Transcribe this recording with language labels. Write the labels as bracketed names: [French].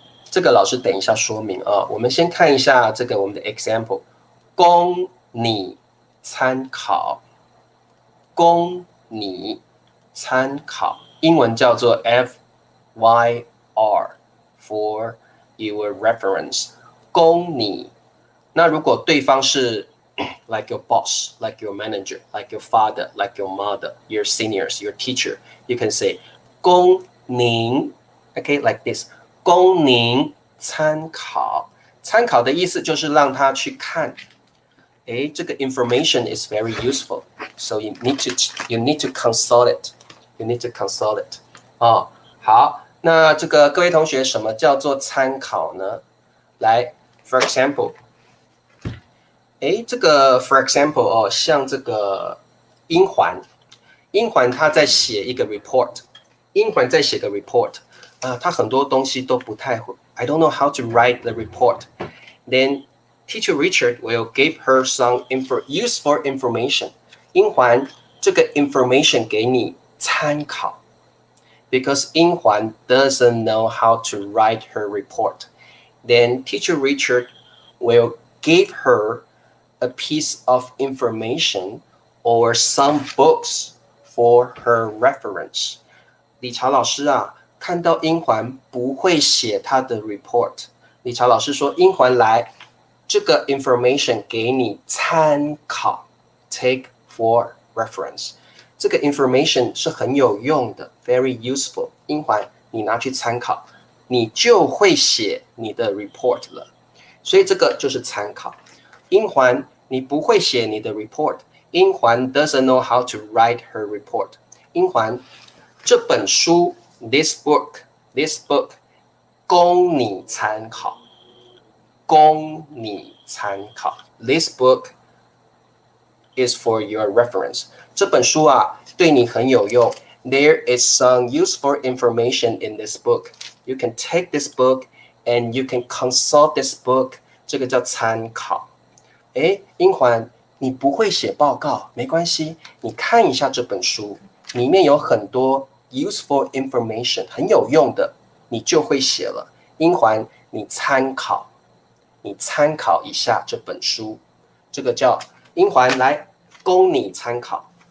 [Chinese] 这个老师等一下说明啊。我们先看一下这个我们的 example， 供你参考，供你参考，英文叫做 FYR [English] for your reference， [Chinese] 供你。 [English] 那如果对方是like your boss, like your manager, like your father, like your mother, your seniors, your teacher, you can say [Chinese] 供您 [English] okay, like this [Chinese] 供您参考。参考的意思就是让他去看，这个 [English] information is very useful, so you need to consult it. You need to consult it. [Chinese] 好，那这个各位同学，什么叫做参考呢？来 ，for example， 这个 for example 像这个英环他在写一个 report， 英环在写个 report，他很多东西都不太会 ， [English] I don't know how to write the report. Then Teacher Richard will give her some useful information. [Chinese] 英环这个 information 给你参考。 [English] Because 英环 doesn't know how to write her report. Then Teacher Richard will give her a piece of information or some books for her reference. [Chinese] 理查老师啊，看到英环不会写她的 report， 理查老师说英环来，这个 information 给你参考 ， [English] take for reference。 [Chinese] 这个 information 是很有用的 ， [English] very useful。 [Chinese] 英环，你拿去参考，你就会写你的 report 了。所以这个就是参考。英环，你不会写你的 report。 [English] 英环 doesn't know how to write her report。 [Chinese] 英环，这本书 [English] this book [Chinese] 供你参考，供你参考。 [English] This book is for your reference。 [Chinese] 这本书啊，对你很有用。 [English] There is some useful information in this book. You can take this book and you can consult this book. [Chinese] 这个叫参考。英环，你不会写报告，没关系，你看一下这本书，里面有很多 [English] useful information， [Chinese] 很有用的，你就会写了。英环，你参考一下这本书，这个叫英环来供你参考。